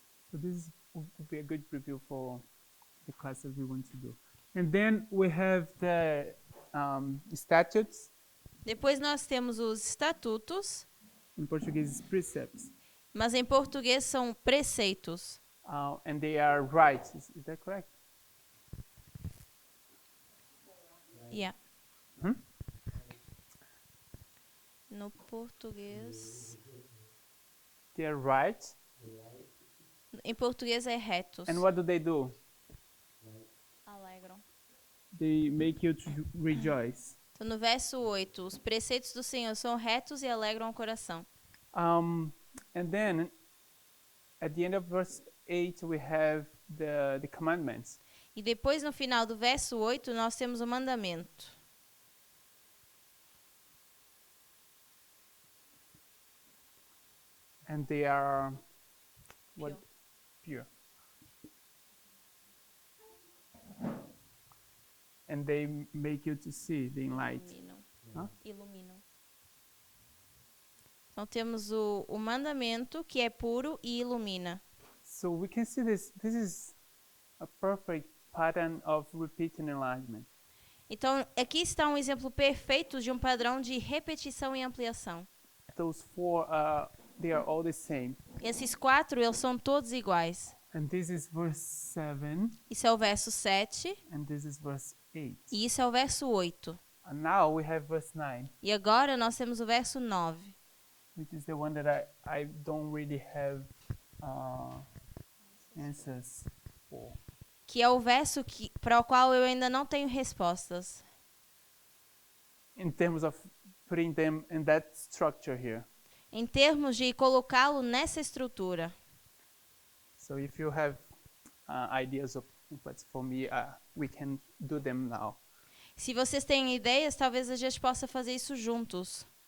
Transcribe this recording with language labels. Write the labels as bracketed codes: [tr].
[en] So this will be a good review for the class that we want to do. And then we have the statutes, [pt] Depois nós temos os estatutos, [en] in Portuguese precepts, [pt] mas em português são preceitos. [en] and they are right. Is that correct? Yeah. Hmm? [pt] No português... [en] They are right. [pt] Em português é retos. [en] And what do? [pt] Alegram. [en] They make you to rejoice. [pt] Então, no verso 8, os preceitos do Senhor são retos e alegram o coração. [en] And then, at the end of verse 8, we have the commandments. [pt] E depois, no final do verso 8, nós temos o mandamento. [en] And they are what? Pure. And they make you to see the light. [pt] Iluminam. Hã? Iluminam. Então, temos o mandamento, que é puro e ilumina. [en] So we can see this. This is a perfect pattern of repeat and enlargement. [pt] Então, aqui está um exemplo perfeito de um padrão de repetição e ampliação. [en] Those 4, they are all the same. [pt] Esses 4, eles são todos iguais. [en] And this is verse 7, [pt] Isso é o verso 7 [en] and this is verse 8. [pt] e isso é o verso 8. [en] And now we have verse 9, [pt] E agora nós temos o verso 9, [en] which is the one that I don't really have answers for. [pt] que é o verso para o qual eu ainda não tenho respostas. [en] In terms of putting them in that structure here. [pt] Em termos de colocá-lo nessa estrutura. [en] So if you have ideas of inputs for me, we can do them now. [pt] Se vocês têm ideias, talvez a gente possa fazer isso juntos.